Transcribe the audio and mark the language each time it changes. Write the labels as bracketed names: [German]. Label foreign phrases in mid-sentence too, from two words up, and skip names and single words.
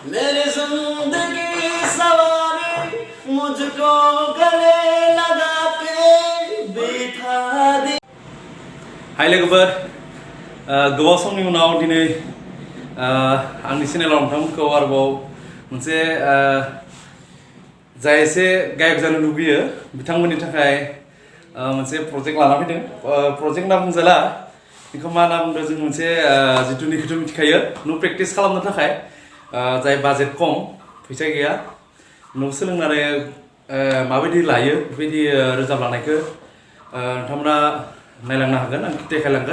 [Hindi] मेरी जिंदगी सवारी मुझको गले लगा के बिठा दी। [Bodo] हाय लोगोफोर, गोबाव समनि उनाव दिनै आंनि चेनेलाव नोंथांमोनखौ आरोबाव मोनसे जाय एसे गायक जानो लुगैयो बिथांमोननि थाखाय मोनसे प्रजेक्ट लाना फैदों। प्रजेक्ट होनना बुंजाला, बेखौ मा होनना बुंदों जों मोनसे जिथुनिखौथ' मिथिखायो न' प्रेक्टिस खालामनो थाखाय जाय बाजेट खम फैसा गैया न' सोलोंनानै माबायदि लायो बेबायदि रोजाब लानायखौ नोंथांमोना नायलांनो हागोन, आं देखायलांगोन।